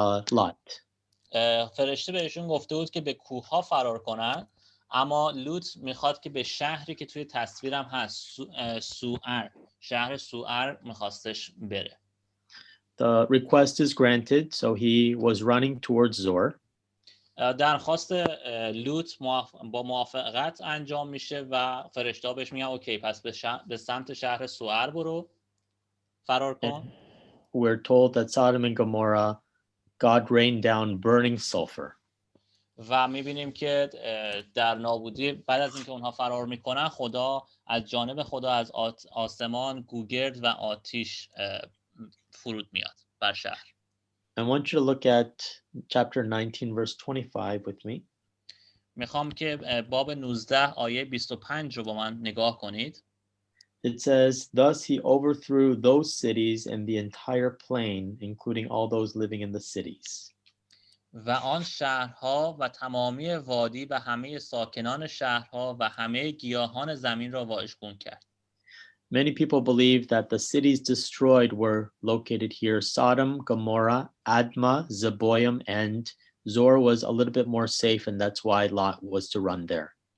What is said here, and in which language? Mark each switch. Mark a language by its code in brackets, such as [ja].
[en] Lot. [fa] فرشته بهشون گفته بود که به کوه‌ها فرار کنن، اما لوط میخواد که به شهری که توی تصویرم هست، سوئر، شهر سوئر میخواستش بره. [en] The request is granted, so he was running towards Zor. [fa] درخواست لوط با موافقت انجام میشه و فرشته بهش میگن اوکی، پس به سمت شهر سوئر برو، فرار کن. [en] We're told that Sodom and Gomorrah, God rained down burning sulfur. [fa] و میبینیم که در نابودی بعد از اینکه اونها فرار میکنن، خدا از جانب خدا از آسمان گوگرد و آتش فرود میاد بر شهر. [en] I want you to look at chapter 19, verse 25 with me. [fa] میخوام که باب 19 آیه 25 رو با من نگاه کنید. [en] It says, thus he overthrew those cities and the entire plain, including all those living in the cities. [fa] و آن شهرها و تمامی وادی و همه ساکنان شهرها و همه گیاهان زمین را واژگون کرد. [en] Many people believe that the cities destroyed were located here. Sodom, Gomorrah, Admah, Zeboim, and Zor was a little bit more safe, and that's why Lot was to run there.